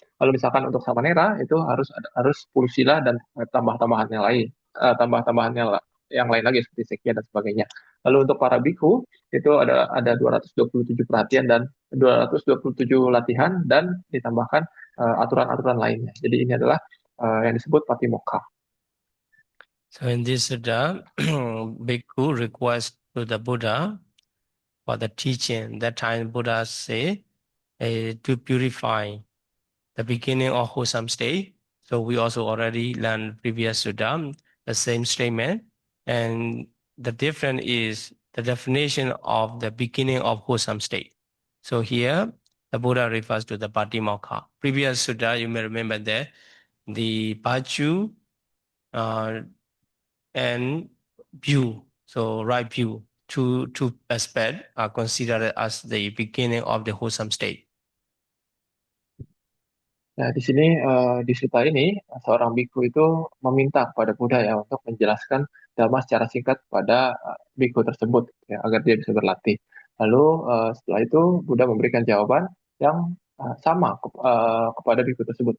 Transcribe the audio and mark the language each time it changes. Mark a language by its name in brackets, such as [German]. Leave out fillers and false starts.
[Indonesian] Lalu misalkan untuk samanera itu harus 10 sila dan tambah-tambahannya lain, tambah-tambahannya yang lain lagi seperti sekya dan sebagainya. Lalu untuk para bhikkhu itu ada 227 perhatian dan 227 latihan dan ditambahkan aturan-aturan lainnya. Jadi ini adalah yang disebut patimokkha. [English] So in this sutta, Bhikkhu requests to the Buddha for the teaching. That time Buddha say to purify the beginning of wholesome state. So we also already learned previous sutta, the same statement. And the difference is the definition of the beginning of wholesome state. So here, the Buddha refers to the Patimokkha. Previous sutta, you may remember that the Pachu and view, so right view, two aspects are considered as the beginning of the wholesome state. [Indonesian] Nah, di sini di sutta ini seorang bhikkhu itu meminta kepada Buddha ya untuk menjelaskan dhamma secara singkat pada bhikkhu tersebut ya, agar dia bisa berlatih. Lalu setelah itu Buddha memberikan jawaban yang sama kepada bhikkhu tersebut.